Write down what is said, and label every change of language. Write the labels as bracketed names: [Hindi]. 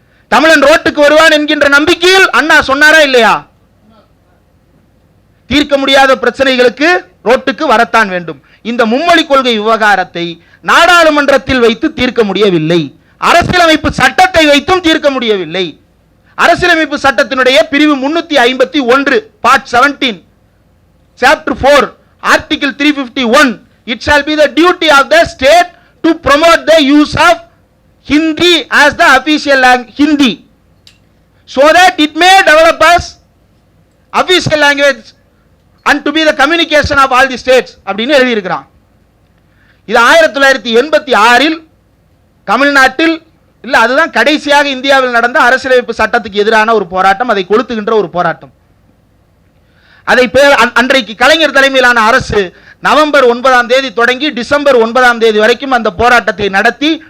[Tamil] தமிழன் ரோட்டுக்கு வருவான் என்கின்ற நம்பிக்கையில் அண்ணா சொன்னாரா இல்லையா? தீர்க்க முடியாத பிரச்சனைகளுக்கு ரோட்டுக்கு வரத்தான் வேண்டும். இந்த மும்மொழி கொள்கை விவகாரத்தை நாடாளுமன்றத்தில் வைத்து தீர்க்க முடியவில்லை, அரசியலமைப்பு சட்டத்தை வைத்தும் தீர்க்க முடியவில்லை. அரசியலமைப்பு சட்டத்தினுடைய பிரிவு 351 part 17 chapter 4 article 351, [English] it shall be the duty of the state to promote the use of Hindi as the official language, Hindi, so that it may develop as official language and to be the communication of all the states [Tamil] அப்படின்னு எழுதி இருக்கிறான். இது 1986 தமிழ்நாட்டில் இல்ல, அதுதான் கடைசியாக இந்தியாவில் நடந்த அரசியலமைப்பு சட்டத்துக்கு எதிரான ஒரு போராட்டம், அதை கொளுத்துகின்ற ஒரு போராட்டம். அதை அன்றைக்கு கலைஞர் தலைமையிலான அரசு நவம்பர் 9ஆம் தேதி தொடங்கி டிசம்பர் 9ஆம் தேதி வரைக்கும் அந்த போராட்டத்தை நடத்தி